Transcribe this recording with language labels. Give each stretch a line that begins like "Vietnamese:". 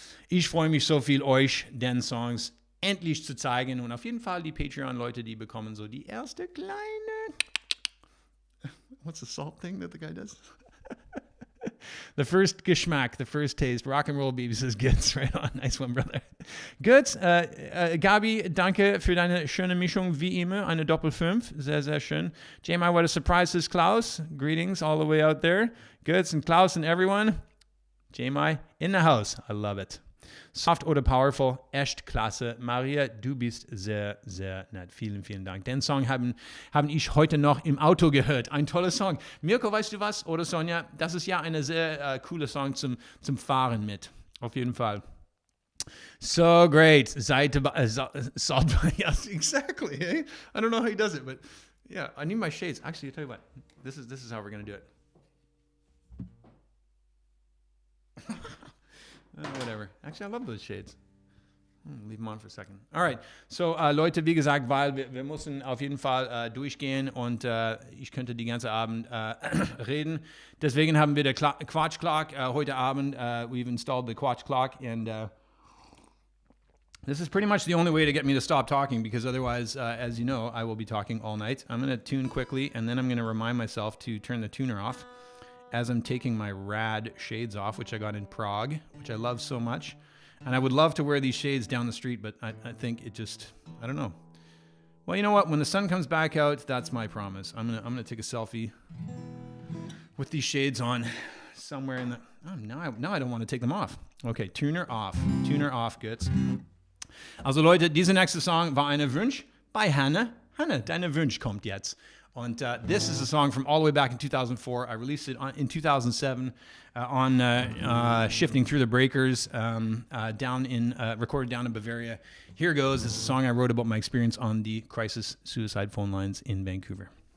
German: Ich freue mich so viel, euch den Songs endlich zu zeigen. Und auf jeden Fall die Patreon-Leute, die bekommen so die erste kleine...
English: What's the salt thing that the guy does? The first Geschmack, the first taste. Rock and Roll Baby says, Götz, right on. Nice one, brother.
German: Götz, Gabi, danke für deine schöne Mischung, wie immer. Eine Doppel-5, sehr, sehr schön.
English: JMI, what a surprise, says Klaus. Greetings all the way out there. Götz and Klaus and everyone. JMI in the house. I love it.
German: Soft oder Powerful, echt klasse. Maria, du bist sehr, sehr nett. Vielen, vielen Dank. Den Song haben ich heute noch im Auto gehört. Ein toller Song. Mirko, weißt du was? Oder Sonja? Das ist ja eine sehr coole Song zum Fahren mit. Auf jeden Fall.
English: So great. Salt. Yes, exactly. Eh? I don't know how he does it, but yeah, I need my shades. Actually, I'll tell you what. This is how we're going to do it. Whatever. Actually, I love those shades. Leave them on for a second. All right.
German: So, Leute, wie gesagt, weil wir müssen auf jeden Fall durchgehen und ich könnte die ganze Abend reden. Deswegen haben wir der Quatsch Clock heute Abend.
English: We've installed the Quatsch Clock, and this is pretty much the only way to get me to stop talking, because otherwise, as you know, I will be talking all night. I'm going to tune quickly, and then I'm going to remind myself to turn the tuner off as I'm taking my rad shades off, which I got in Prague, which I love so much. And I would love to wear these shades down the street, but I think it just, I don't know. Well, you know what? When the sun comes back out, that's my promise. I'm gonna take a selfie with these shades on somewhere in the... Oh, now I don't want to take them off. Okay, Tuner off. Tuner off, Götz.
German: Also Leute, dieser nächste Song war eine Wunsch bei Hannah. Hannah, deine Wunsch kommt jetzt.
English: And this is a song from all the way back in 2004. I released it in 2007 on Shifting Through the Breakers, recorded down in Bavaria. Here goes. This is a song I wrote about my experience on the crisis suicide phone lines in Vancouver.